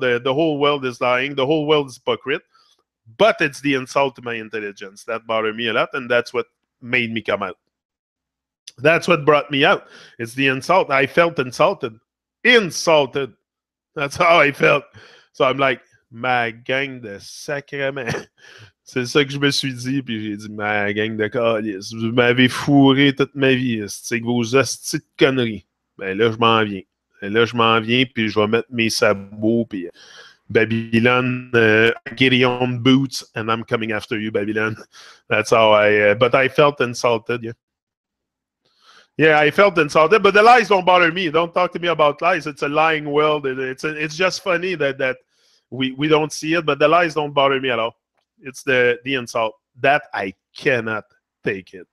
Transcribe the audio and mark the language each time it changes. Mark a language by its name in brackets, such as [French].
[English] The whole world is lying. The whole world is hypocrite. But it's the insult to my intelligence that bothered me a lot, and that's what made me come out. That's what brought me out. It's the insult. I felt insulted. Insulted. That's how I felt. So I'm like, [French] ma gang de sacrement. C'est ça que je me suis dit, puis j'ai dit, ma gang de calices, vous m'avez fourré toute ma vie, c'est que vos hosties de conneries. Ben là, je m'en viens. Ben là, je m'en viens, puis je vais mettre mes sabots, puis Babylon, [English] Gideon boots, and I'm coming after you, Babylon. That's how but I felt insulted, yeah. Yeah, I felt insulted, but the lies don't bother me. Don't talk to me about lies. It's a lying world. It's just funny that we don't see it, but the lies don't bother me at all. It's the insult. That I cannot take it.